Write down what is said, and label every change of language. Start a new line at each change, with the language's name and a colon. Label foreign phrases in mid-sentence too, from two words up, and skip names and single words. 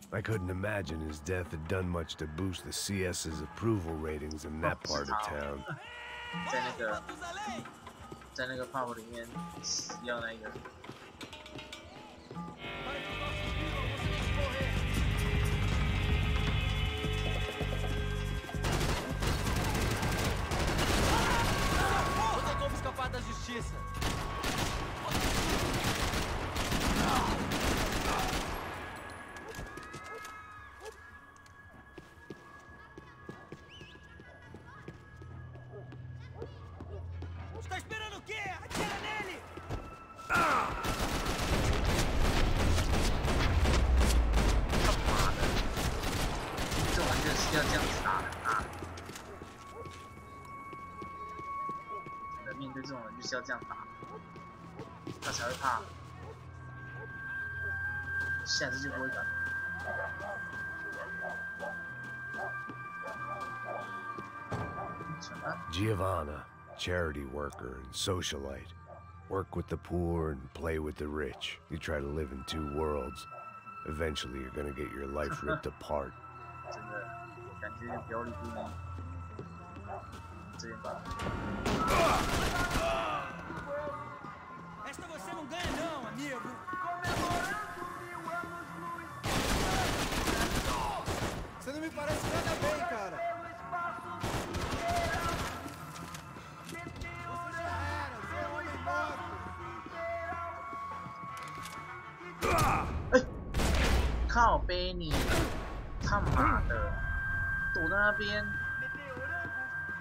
English: I couldn't imagine his death had done much to boost the CS's approval ratings in that part of town.
Chinese: 在那个 pub 里面死掉那个。
Portuguese: escapar da justiça. Está esperando o quê? Atira nele!
Chinese: 这玩意是要这样子打的啊！面对这种人就是要这样打，他才会怕，下次就不会敢。
English: Giovanna, charity worker and socialite. Work with the poor and play with the rich. You try to live in two worlds. Eventually you're gonna get your life ripped apart.
Chinese: 真的，感觉表里不一。这边吧。
Portuguese: Esta você não ganha não, amigo. Você não me parece nada bem, cara. Você já era, você é homem morto.
Chinese: 哎，靠背你，他妈的，躲在那边。